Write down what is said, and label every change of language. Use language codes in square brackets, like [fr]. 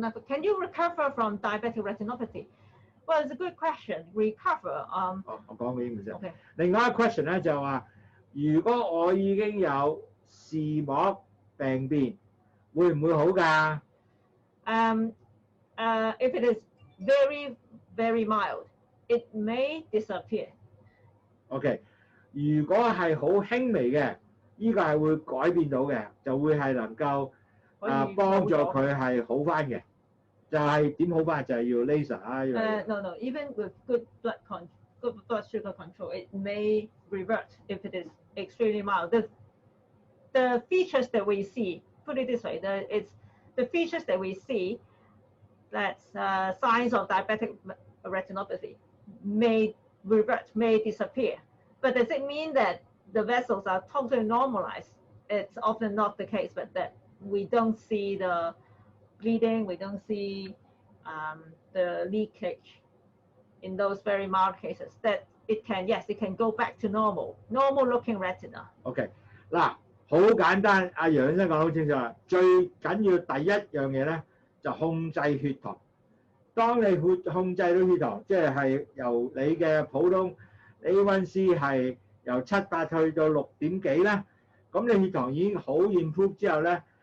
[en] Can you recover from diabetic retinopathy? Well, it's a good question. Recover. [yue] 我講俾你先。 [en] Okay. [yue] 另外一個 question 咧就話，如果我已經有視膜病變，會唔會好㗎 [en] ？If it is very, very mild, it may disappear. [yue] OK， 如果係好輕微嘅，呢個係會改變到嘅，就會係能夠幫助佢係好翻嘅。就係點好翻？就係要 laser 啊。 [en] No. Even with good blood sugar control, it may revert if it is extremely mild. The features that we see, put it this way, the features that we see, that's signs of diabetic retinopathy, may revert, may disappear. But does it mean that the vessels are totally normalized? It's often not the case, but that we don't see the bleeding, we don't see the leakage in those very mild cases. That it can go back to normal looking retina. [yue] OK， 嗱，好簡單，阿楊醫生講得好清楚啦。最緊要第一樣嘢咧，就控制血糖。當你控制到血糖，即係由你嘅普通 A1C 係由7-8去到6點幾咧，咁你血糖已經好 improve 之後咧。